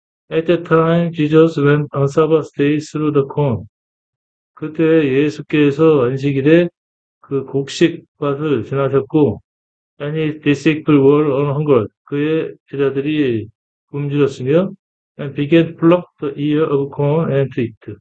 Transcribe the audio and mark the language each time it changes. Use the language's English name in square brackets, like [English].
[English] At that time, Jesus went on Sabbath day through the corn. [Korean] 그때 예수께서 안식일에 그 곡식밭을 지나셨고, [English] and his disciples were on hunger. [Korean] 그의 제자들이 굶주렸으며, [English] and began to pluck the ear of corn and to eat.